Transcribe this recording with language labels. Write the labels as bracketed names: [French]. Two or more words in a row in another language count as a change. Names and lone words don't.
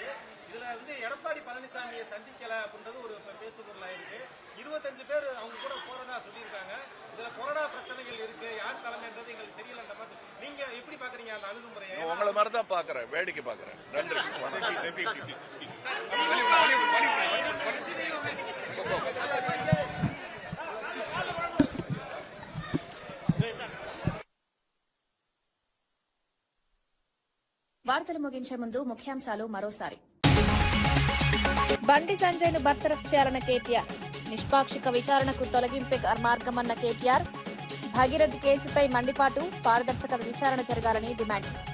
[Tamil] இதுல எடப்பாடி பழனிசாமியை சந்திக்கல அப்படின்றது ஒரு பேசு பொருளா இருக்கு. 25 பேர் அவங்க கூட போறதா சொல்லியிருக்காங்க. இதுல கொரோனா பிரச்சனைகள் இருக்கு, யார் தலைமைன்றது எங்களுக்கு தெரியல. அந்த மாதிரி நீங்க எப்படி பாக்குறீங்க அந்த அணுகுமுறையை? உங்களை மாதிரி தான் பாக்குறேன், வேடிக்கை பாக்குறேன். நன்றி. [Telugu] వార్తలు ముగించే ముందు ముఖ్యాంశాలు మరోసారి. బండి సంజయ్ ను బర్తరఫ్ చేయాలన్న కేటీఆర్, నిష్పాక్షిక విచారణకు తొలగింపే మార్గమన్న కేటీఆర్, భగీరథ్ కేసుపై మండిపాటు, పారదర్శక విచారణ జరగాలని డిమాండ్.